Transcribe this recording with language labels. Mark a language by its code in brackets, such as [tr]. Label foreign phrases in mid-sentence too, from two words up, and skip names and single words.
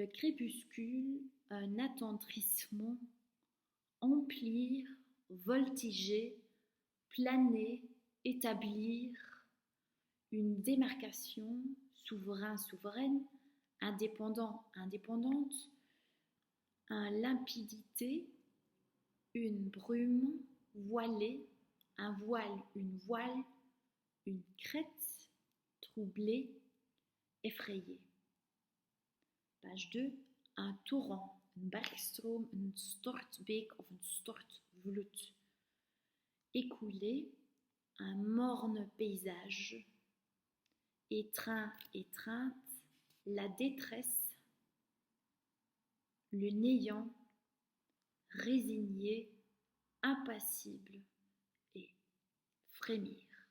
[fr] crépuscule, un attendrissement, emplir, voltiger, planer, établir, une démarcation, souverain, souveraine, indépendant, indépendante, un limpidité, une brume, voilée, un voile, une crête, troublée, effrayée. Page 2. Un torrent, [nl] een bergstroom, een stortbeek of een stortvloed. [fr] Écoulé, un morne paysage. Étreint, étreinte, la détresse, le néant, résigné, impassible et frémir.